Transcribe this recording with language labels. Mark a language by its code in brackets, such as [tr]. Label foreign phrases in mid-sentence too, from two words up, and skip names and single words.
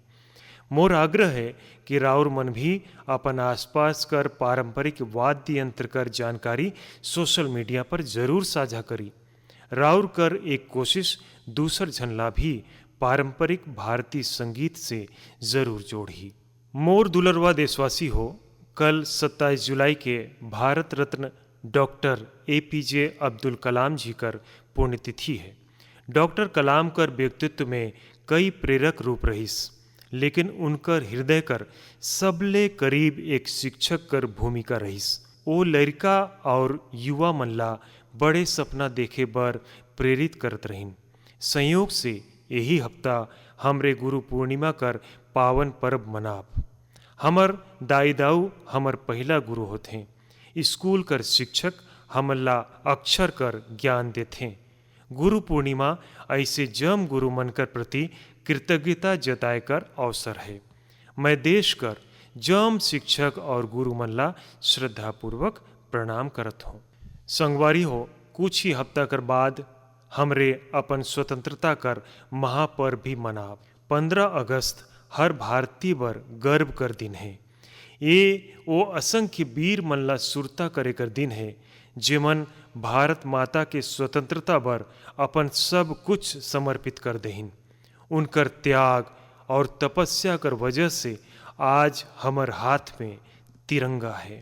[sgj] मोर आग्रह है कि राउर मन भी अपन आसपास कर पारंपरिक वाद्य यंत्र कर जानकारी [en] social media [sgj] पर जरूर साझा करी। राउर कर एक कोशिश दूसर झनला भी पारंपरिक भारतीय संगीत से जरूर जोड़ी। मोर दुलरवा देशवासी हो, कल 27 जुलाई के भारत रत्न डॉक्टर APJ अब्दुल कलाम जी कर पुण्यतिथि है। डॉक्टर कलाम कर व्यक्तित्व में कई प्रेरक रूप रहिस, लेकिन उनकर हृदय कर सबले करीब एक शिक्षक कर भूमिका रहिस। वो लड़का और युवा मनला बड़े सपना देखे बर प्रेरित करत रहिन। संयोग से यही हफ्ता हमरे गुरु पूर्णिमा कर पावन पर्व मनाब। हमर दाई दाऊ हमर पहला गुरु होते। स्कूल कर शिक्षक हमला अक्षर कर ज्ञान देते। गुरु पूर्णिमा ऐसे जम गुरु मन कर प्रति कृतज्ञता जताए कर अवसर है। मैं देश कर जम शिक्षक और गुरु मनला श्रद्धापूर्वक प्रणाम करत हूँ। संगवारी हो, कुछ ही हफ्ता कर बाद हमरे अपन स्वतंत्रता कर महापर्व भी मनाब। 15 अगस्त हर भारतीय बर गर्व कर दिन है। ये वो असंख्य वीर मनला सुरता करे कर दिन है, जेमन भारत माता के स्वतंत्रता बर अपन सब कुछ समर्पित कर देहिन। उनकर त्याग और तपस्या कर वजह से आज हमर हाथ में तिरंगा है।